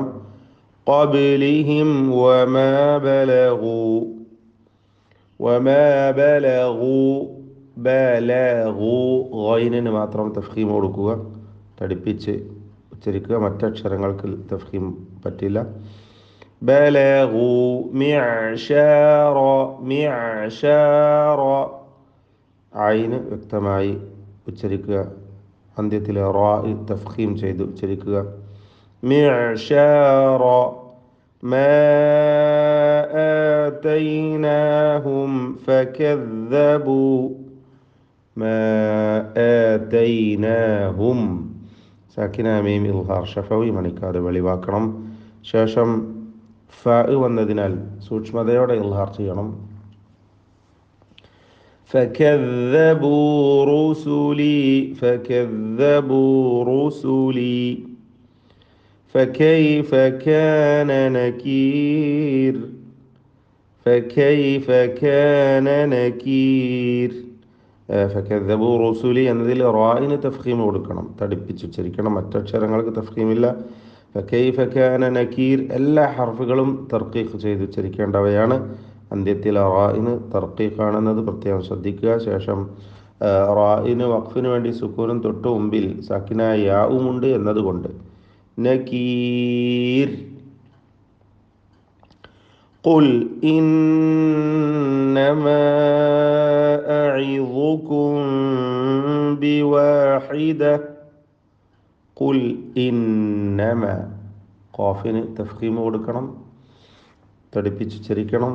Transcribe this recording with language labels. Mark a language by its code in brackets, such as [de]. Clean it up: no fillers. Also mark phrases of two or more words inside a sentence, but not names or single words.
[ar] قبلهم وما بلغوا، وما بلغوا، بلغوا [ml] ഗൈനിന് മാത്രം തഫ്ഖീം കൊടുക്കുക, തടിപ്പിച്ച് ഉച്ചരിക്കുക, മറ്റക്ഷരങ്ങൾക്ക് തഫ്ഖീം പറ്റില്ല. [ar] بلغوا معشار معشار [ml] ഐന് വ്യക്തമായി ഉച്ചരിക്കുക. അന്ത്യത്തിലെ റാ തഫ്ഖീം ചെയ്ത് ഉച്ചരിക്കുക. [ar] معشار ما آتيناهم فكذبوا ما آتيناهم ساكنة ميم إظهار شفوي [ml] മണിക്കാതെ വെളിവാക്കണം. ശേഷം ഫ വന്നതിനാൽ സൂക്ഷ്മതയോടെ ഇൽഹാർ ചെയ്യണം. [ar] فكذبوا رسلي فكذبوا رسلي فكيف كان نكير فكيف كان نكير فكذبوا رسلي [ml] എന്നതിൽ റായിന് തഫ്ഖീം കൊടുക്കണം, തടിപ്പിച്ച് ഉച്ചരിക്കണം. മറ്റക്ഷരങ്ങൾക്ക് തഫ്ഖീമില്ല. [ar] فكيف كان نكير [ml] എല്ലാ ഹർഫുകളും തർക്കീഖ് ചെയ്ത് ഉച്ചരിക്കേണ്ടവയാണ്. അന്ത്യത്തിൽ റായിന് തർക്കീഖാണെന്നത് പ്രത്യേകം ശ്രദ്ധിക്കുക. ശേഷം റായിന് വഖഫിന് വേണ്ടി സുക്കൂനും തൊട്ട് മുമ്പിൽ സാക്കിനായ യാവുമുണ്ട് എന്നതുകൊണ്ട് നകീർ. [ar] قل إنما أعظكم بواحدة قل إنما [ml] ഖാഫിന് തഫ്ഖീം കൊടുക്കണം, തടിപ്പിച്ചുച്ചരിക്കണം.